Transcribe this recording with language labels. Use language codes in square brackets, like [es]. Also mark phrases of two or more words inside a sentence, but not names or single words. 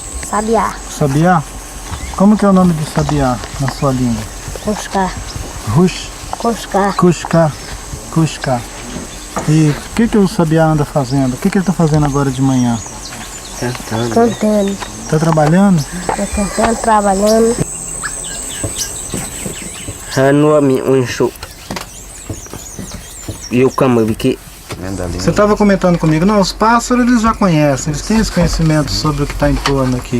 [pt] Sabiá. Sabiá? Como que é o nome de sabiá na sua língua? Cuscá. Rush? Cuscá. Cuscá. Cuscá. E o que o sabiá anda fazendo? O que ele está fazendo agora de manhã? Cantando. Está trabalhando? Tá cantando, trabalhando. Você estava comentando comigo, não, os pássaros eles já conhecem, eles têm esse conhecimento sobre o que está em torno aqui.